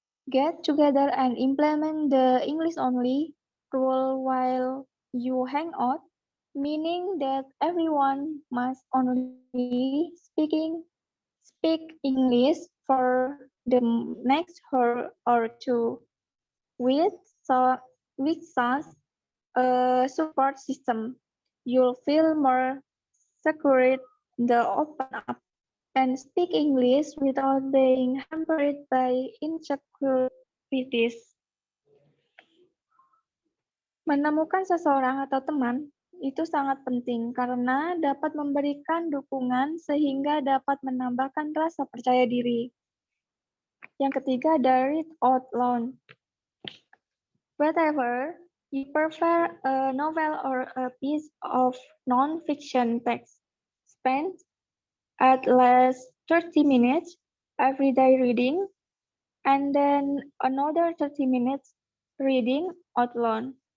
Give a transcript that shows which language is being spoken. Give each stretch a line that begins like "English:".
English: Get together and implement the English-only rule while you hang out, meaning that everyone must only speak English for the next hour or two, which sounds a support system. You'll feel more secure in the open up and speak English without being hampered by insecurities.
Indonesian: Menemukan seseorang atau teman itu sangat penting karena dapat memberikan dukungan sehingga dapat menambahkan rasa percaya diri. Yang ketiga,
English: read out loud. Whatever you prefer, a novel or a piece of non-fiction text, spend at least 30 minutes every day reading, and then another 30 minutes reading out loud.